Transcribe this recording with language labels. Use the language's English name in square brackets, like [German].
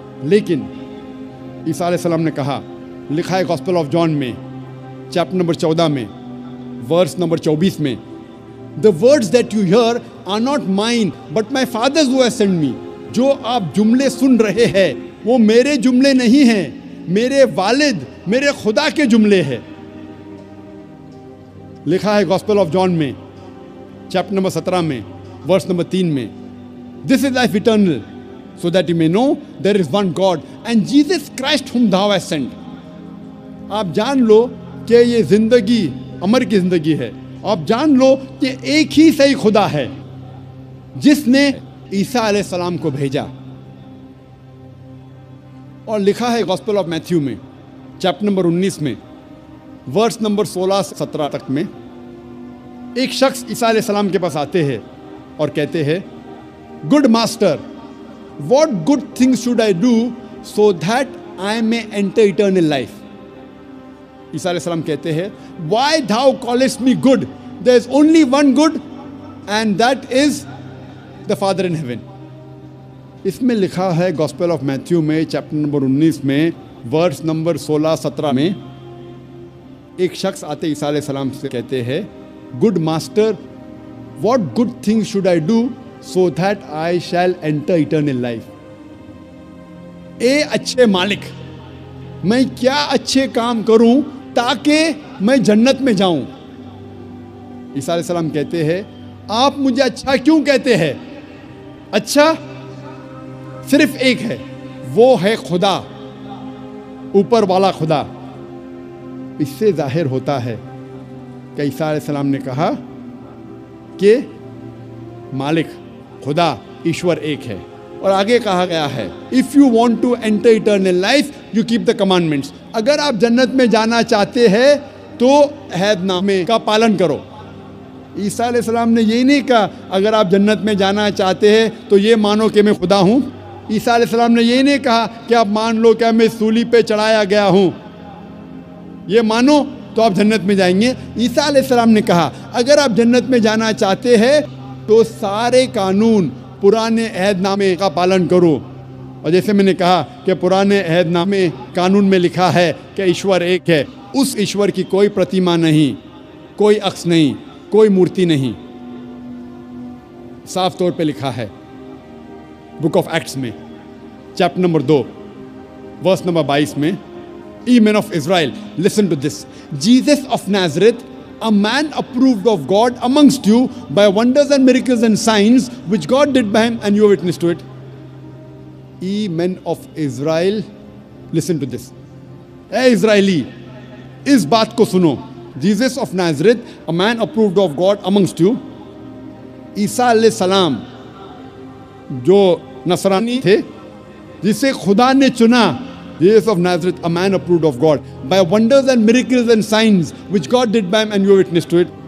[Urdu] لیکن عیسیٰ علیہ السلام نے کہا, لکھا ہے گاسپل آف جان میں چیپٹر نمبر 14 میں ورس نمبر 24 میں, [English] The words that you hear are not mine but my Father's who has sent me. [Urdu] جو آپ جملے سن رہے ہیں وہ میرے جملے نہیں ہیں, میرے والد میرے خدا کے جملے ہیں. لکھا ہے گاسپل آف جان میں چیپٹر نمبر 17 میں ورس نمبر 3 میں, [English] This is life eternal, so that you may know there is one God and Jesus Christ whom thou hast sent. [Urdu] آپ جان لو کہ یہ زندگی امر کی زندگی ہے. آپ جان لو کہ ایک ہی صحیح خدا ہے جس نے عیسیٰ علیہ السلام کو بھیجا. اور لکھا ہے گاسپل آف میتھیو میں چیپٹر نمبر 19 میں ورس نمبر 16-17 تک میں, ایک شخص عیسیٰ علیہ السلام کے پاس آتے ہیں اور کہتے ہیں, [English] Good master, what good things should I do so that I may enter eternal life? [Urdu] عیسیٰ علیہ السلام کہتے ہیں, [English] Why thou callest me good? There is only one good and that is the Father in heaven. [Urdu] اس میں لکھا ہے gospel of Matthew میں chapter number 19 میں verse number 16-17 میں, ایک شخص آتے عیسیٰ علیہ السلام سے کہتے ہیں, [English] Good master, what good things should I do so that I shall enter eternal life? [Urdu] اے اچھے مالک, میں کیا اچھے کام کروں تاکہ میں جنت میں جاؤں. عیسیٰ علیہ السلام کہتے ہیں, آپ مجھے اچھا کیوں کہتے ہیں؟ اچھا صرف ایک ہے, وہ ہے خدا, اوپر والا خدا. اس سے ظاہر ہوتا ہے کہ عیسیٰ علیہ السلام نے کہا کہ مالک خدا ایشور ایک ہے. اور آگے کہا گیا ہے, [English] If you want to enter eternal life, you keep the commandments. [Urdu] اگر آپ جنت میں جانا چاہتے ہیں تو عہد نامے کا پالن کرو. عیسیٰ علیہ السلام نے یہ نہیں کہا اگر آپ جنت میں جانا چاہتے ہیں تو یہ مانو کہ میں خدا ہوں. عیسیٰ علیہ السلام نے یہ نہیں کہا کہ آپ مان لو کہ میں سولی پہ چڑھایا گیا ہوں, یہ مانو تو آپ جنت میں جائیں گے. عیسیٰ علیہ السلام نے کہا اگر آپ جنت میں جانا چاہتے ہیں تو سارے قانون پرانے عہد نامے کا پالن کرو. اور جیسے میں نے کہا کہ پرانے عہد نامے قانون میں لکھا ہے کہ ایشور ایک ہے, اس ایشور کی کوئی پرتیما نہیں, کوئی عکس نہیں, کوئی مورتی نہیں. صاف طور پہ لکھا ہے بک آف ایکٹس میں چیپٹر نمبر 2 ورس نمبر 22 میں, [English] Ye men of Israel, listen to this. Jesus of Nazareth, a man approved of God amongst you by wonders and miracles and signs which God did by him, and you are witness to it. Ye men of Israel, listen to this. [Urdu] اے اسرائیلی اس بات کو سنو. [English] Jesus of Nazareth, a man approved of God amongst you. [Urdu] عیسیٰ علیہ السلام جو نصرانی تھے جسے خدا نے چنا, [English] Jesus of Nazareth, a man approved of God by wonders and miracles and signs which God did by him, and you are witness to it.